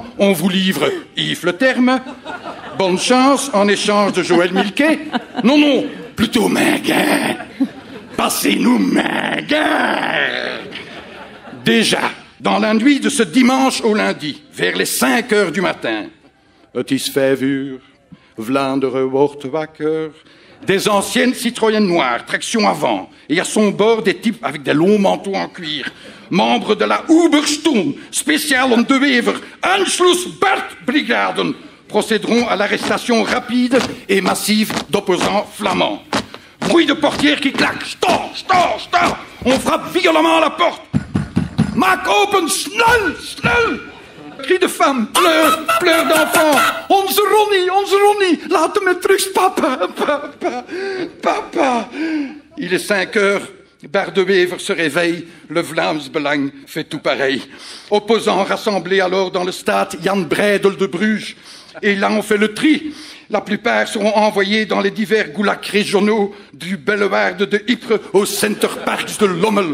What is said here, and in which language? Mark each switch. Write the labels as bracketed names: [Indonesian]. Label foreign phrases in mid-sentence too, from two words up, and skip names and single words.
[French] On vous livre Yves Le Terme. Bonne chance en échange de Joël Milquet. Non, non, plutôt Minguin. Passez-nous Minguin. Déjà, dans la nuit de ce dimanche au lundi, vers les 5 heures du matin, [Dutch] het is 5 uur, Vlaanderen wordt wakker. [French] Des anciennes Citroën noires, traction avant, et à son bord des types avec des longs manteaux en cuir, membres de la Ubersturm, spéciale en De Wever, Anschlussbergbrigaden, procéderont à l'arrestation rapide et massive d'opposants flamands. Bruit de portière qui claque, stop, stop, stop, on frappe violemment à la porte. [Dutch] Maak open, snel, snel! [French] Cris de femmes, pleurs d'enfants. [Dutch] Onze Ronnie, laat me terug, papa. [French] Il est 5 heures, Bardewever se réveille, le Vlaams Belang fait tout pareil. Opposants rassemblés alors dans le stade Jan Breidel de Bruges. Et là, on fait le tri. La plupart seront envoyés dans les divers goulags régionaux du Bellewaerde de Ypres au Centerparks de Lommel.